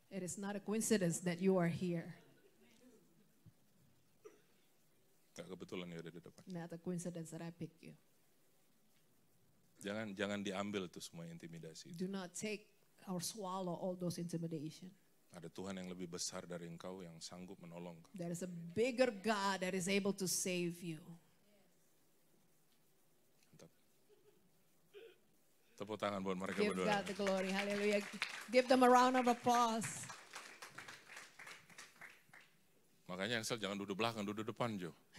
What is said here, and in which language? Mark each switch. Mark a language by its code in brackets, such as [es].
[en] It is not a coincidence that you are here. [id] Gak kebetulan you ada di depan. [en] Not a coincidence that I picked you. [id] Jangan diambil tuh semua intimidasi. [en] Do not take or swallow all those intimidation. [id] Ada Tuhan yang lebih besar dari engkau yang sanggup menolong kau. [en] There is a bigger God that is able to save you. [id] Mantap. Tepuk tangan buat mereka [en] Give [id] berdua. [en] God the glory. Hallelujah. Give them a round of applause. [id] Makanya Ansel jangan duduk belakang, duduk depan Jo.